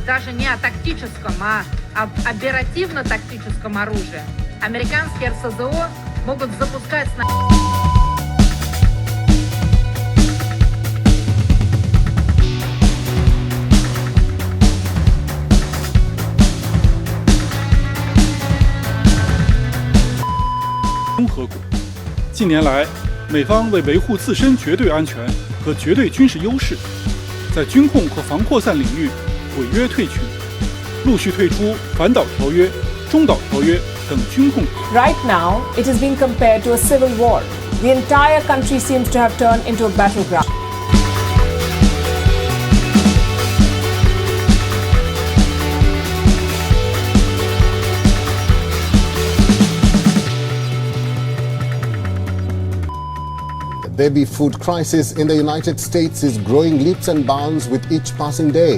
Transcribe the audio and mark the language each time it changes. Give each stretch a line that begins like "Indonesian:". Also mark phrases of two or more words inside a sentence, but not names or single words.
Russian: даже не о тактическом, а об оперативно-тактическом оружии. Американские РСЗО могут запускать
Chinese: 综合国。近年来，美方为维护自身绝对安全和绝对军事优势，在军控和防扩散领域违约退群，陆续退出反导条约、中导条约等军控。
English: Right now, it is being compared to a civil war. The entire country seems to have turned into a battleground. The baby food crisis in the United States is growing leaps and bounds with each passing day.